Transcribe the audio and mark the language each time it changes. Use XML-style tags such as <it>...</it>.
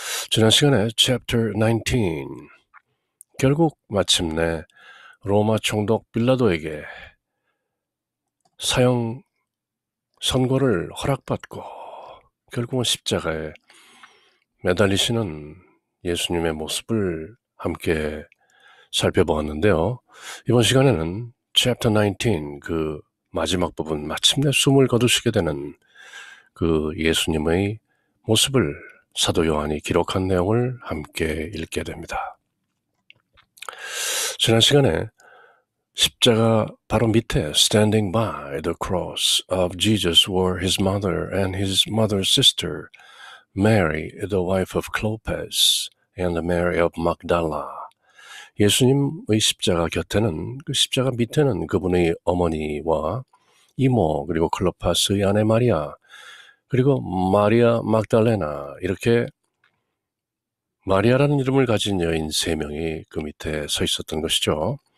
<ko>지난 시간에 Chapter 19. 결국 마침내 로마 총독 빌라도에게 사형 선고를 허락받고 결국은 십자가에 매달리시는 예수님의 모습을 함께 살펴보았는데요. 이번 시간에는 Chapter 19, 그 마지막 부분, 마침내 숨을 거두시게 되는 그 예수님의 모습을 사도 요한이 기록한 내용을 함께 읽게 됩니다. 지난 시간에 십자가 바로 밑에</ko> <en>Standing by the cross of Jesus were his mother and his mother's sister, Mary, the wife of Clopas, and Mary of Magdala.</en> <ko>예수님의 십자가 곁에는, 그 십자가 밑에는 그분의 어머니와 이모, 그리고 클로파스의 아내 마리아, 그리고 마리아 magdalena, 이렇게 마리아라는 이름을 가진 여인 3명이 그 밑에 서 있었던 것이죠.</ko>